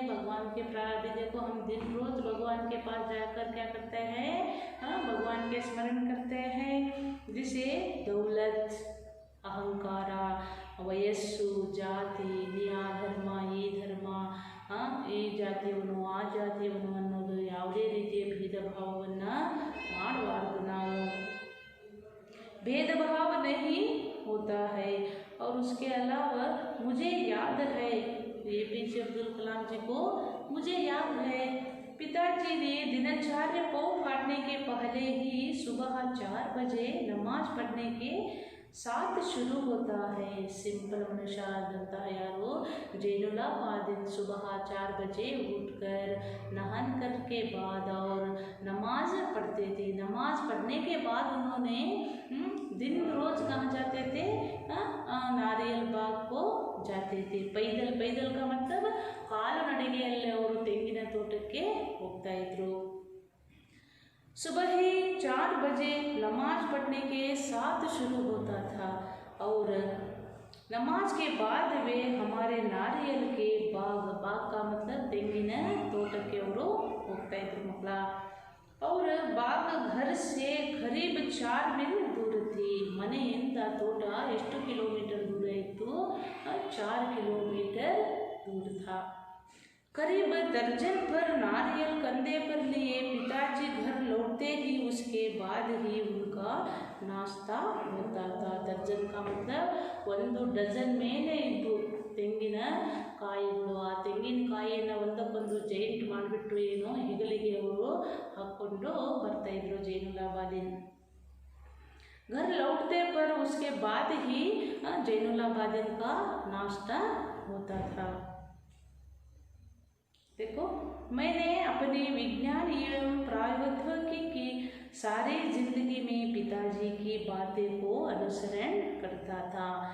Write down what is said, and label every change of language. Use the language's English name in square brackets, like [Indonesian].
[Hindi] भगवान के प्रार्थना देखो, हम दिन रोज भगवान के पास जाकर क्या करते हैं? भगवान के स्मरण करते हैं, जिसे दौलत, अहंकारा, [Kannada] ವಯಸ್ಸು, ಜಾತಿ, ಆ ಧರ್ಮ, ಈ ಧರ್ಮ, ಈ ಜಾತಿಯವನು, ಆ ಜಾತಿಯವನು ಅನ್ನೋದು ಯಾವುದೇ ರೀತಿಯ ಭೇದ ಭಾವವನ್ನು ಮಾಡಬಾರ್ದು ನಾವು. [Hindi] भेदभाव नहीं होता है। और उसके अलावा मुझे याद है, APJ अब्दुल कलाम जी को मुझे याद है, पिताजी ने दिनचर्या को काटने के पहले ही सुबह 4 बजे नमाज पढ़ने के साथ शुरू होता है। सिंपल मनुष्य बनता है यारो। जैनुलाब्दीन सुबह 4 बजे उठकर नहान कर के बाद और नमाज पढ़ते थे। नमाज पढ़ने के बाद उन्होंने दिन रोज कहाँ जाते थे? नारियल बाग को जाते थे। पैदल, पैदल का मतलब [Kannada] ಕಾಲು ನಡೆಗೆಯಲ್ಲಿ ಅವರು ತೆಂಗಿನ ತೋಟಕ್ಕೆ ಹೋಗ್ತಾ ಇದ್ರು। [Hindi] सुबह ही 4 बजे नमाज पढ़ने के साथ शुरू होता था और नमाज के बाद वे हमारे नारियल के बाग का मतलब [Kannada] ತೆಂಗಿನ ತೋಟಕ್ಕೆ ಅವರು ಹೋಗ್ತಾ ಇದ್ರು ಮಕ್ಕಳ। [Hindi] और बाग घर से करीब 4 मील दूर थी। [Kannada] ಮನೆಯಿಂದ ತೋಟ ಎಷ್ಟು ಕಿಲೋಮೀಟರ್ ದೂರ ಇತ್ತು? [Hindi] 4 किलोमीटर दूर था। करीब दर्जन भर नारियल कंधे पर लिए पिताजी घर लौटते ही उसके बाद ही उनका नाश्ता होता था। दर्जन का मतलब 1 डजन [Kannada] ಮೇಲೆ ಇದ್ದು ತೆಂಗಿನ ಕಾಯಿಗಳು। ಆ ತೆಂಗಿನಕಾಯಿಯನ್ನು ಒಂದಕ್ಕೊಂದು ಜೈಂಟ್ ಮಾಡಿಬಿಟ್ಟು ಏನೋ ಹೆಗಲಿಗೆ ಅವರು ಹಾಕ್ಕೊಂಡು ಬರ್ತಾಯಿದ್ರು ಜೈನುಲಾಬ್ದೀನ್। [Hindi] घर लौटते पर उसके बाद ही जैनुलाब्दीन का नाश्ता होता था। देखो, मैंने अपने विज्ञान एवं प्रौद्योगिकी की सारी जिंदगी में पिताजी की बातें को अनुसरण करता था।